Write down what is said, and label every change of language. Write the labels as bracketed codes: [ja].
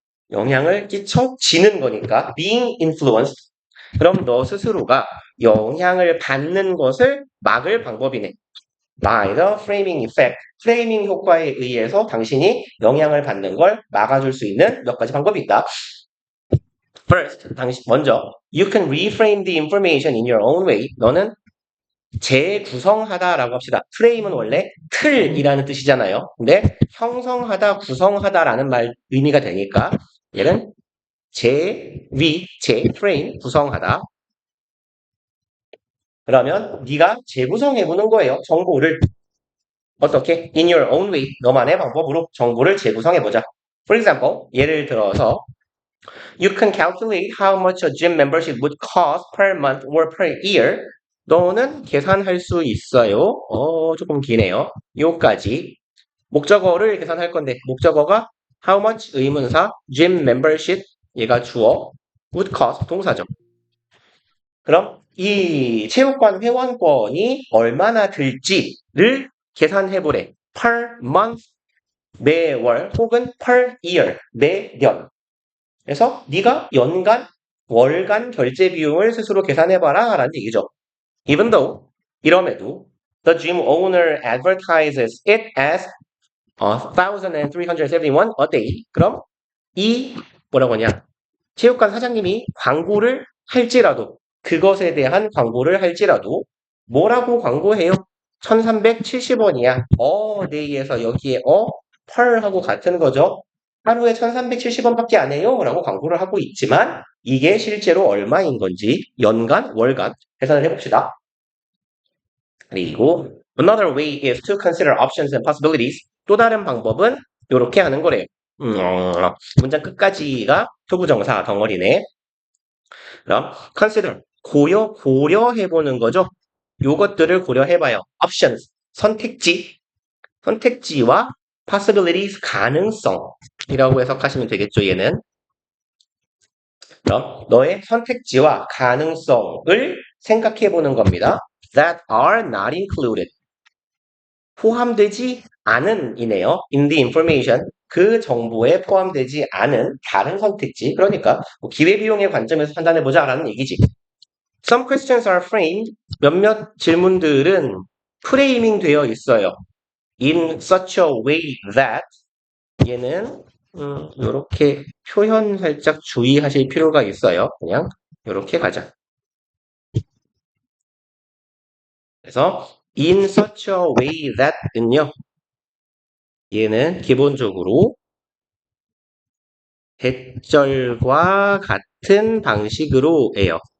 [ko] 영향을 끼쳐지는 거니까 [en] being influenced. [ko] 그럼 너 스스로가 영향을 받는 것을 막을 방법이네. [en] by the framing effect. [ko] 프레이밍 효과에 의해서 당신이 영향을 받는 걸 막아줄 수 있는 몇 가지 방법이 있다. [en] First, [ko] 먼저 [en] you can reframe the information in your own way. [ko] 너는 재구성하다라고 합시다. 프레임은 원래 틀이라는 뜻이잖아요. 근데 형성하다, 구성하다라는 말 의미가 되니까 얘는 재프레임, 구성하다. 그러면 네가 재구성해보는 거예요. 정보를. 어떻게? [en] In your own way. [ko] 너만의 방법으로 정보를 재구성해보자. [en] For example, [ko] 예를 들어서 [en] You can calculate how much a gym membership would cost per month or per year. [ko] 너는 계산할 수 있어요. 조금 기네요. 요까지. 목적어를 계산할 건데 목적어가 how much 의문사, gym membership 얘가 주어, would cost 동사죠. 그럼 이 체육관 회원권이 얼마나 들지를 계산해보래. [en] per month [ko] 매월 혹은 [en] per year [ko] 매년. 그래서 네가 연간, 월간 결제 비용을 스스로 계산해봐라 라는 얘기죠. [en] Even though [ko] 이럼에도 [en] the gym owner advertises it as 1,371 a day. [ko] 그럼 이 뭐라고 하냐? 체육관 사장님이 광고를 할지라도 그것에 대한 광고를 할지라도 뭐라고 광고해요? 1,370원이야. day에서 여기에 펄하고 같은 거죠. 하루에 1,370원밖에 안 해요. 라고 광고를 하고 있지만 이게 실제로 얼마인 건지 연간, 월간 계산을 해봅시다. 그리고 [en] another way is to consider options and possibilities. [ko] 또 다른 방법은 이렇게 하는 거래요. 문장 끝까지가 투부정사 덩어리네. 그럼 consider 고려해보는 거죠. 요것들을 고려해봐요. options 선택지와 possibilities 가능성이라고 해석하시면 되겠죠. 얘는 그럼 너의 선택지와 가능성을 생각해보는 겁니다. [en] that are not included [ko] 포함되지 않은 이네요. [en] in the information [ko] 그 정보에 포함되지 않은 다른 선택지 그러니까 뭐 기회비용의 관점에서 판단해보자 라는 얘기지. [en] Some questions are framed [ko] 몇몇 질문들은 프레이밍 되어 있어요. [en] in such a way that [ko] 얘는 이렇게 표현 살짝 주의하실 필요가 있어요. 그냥 이렇게 가자. 그래서 [en] in such a way that은요. [ko] 얘는 기본적으로 대절과 같은 방식으로예요.